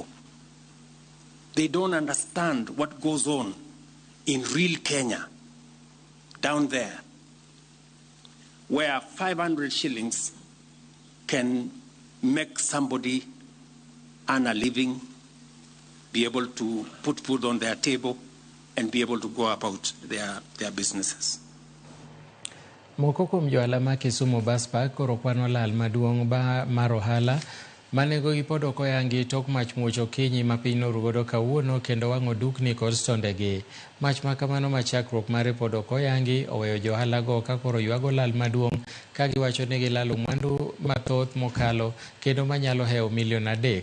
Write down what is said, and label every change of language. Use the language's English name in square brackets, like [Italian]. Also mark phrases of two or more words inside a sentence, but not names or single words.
[English] They don't understand what goes on in real Kenya, down there, where 500 shillings can make somebody earn a living, be able to put food on their table, and be able to go about their businesses. [Luo (Kenya and Tanzania)] Moko kuom johala ma Kisumu Bus Park koro kwano lal maduong' mar ohala manego gi pod ok oyangi tok mach muocho kinyi ma piny norugodo kawuono kendo wang'o dukni kod stondegi. Mach ma kamano ma chakruok mare pod ok oyangi oweyo johala go ka koro ywago lal maduong' ka giwacho ni gilalo mwandu mathoth mokalo kendo manyalo hewo milion 3.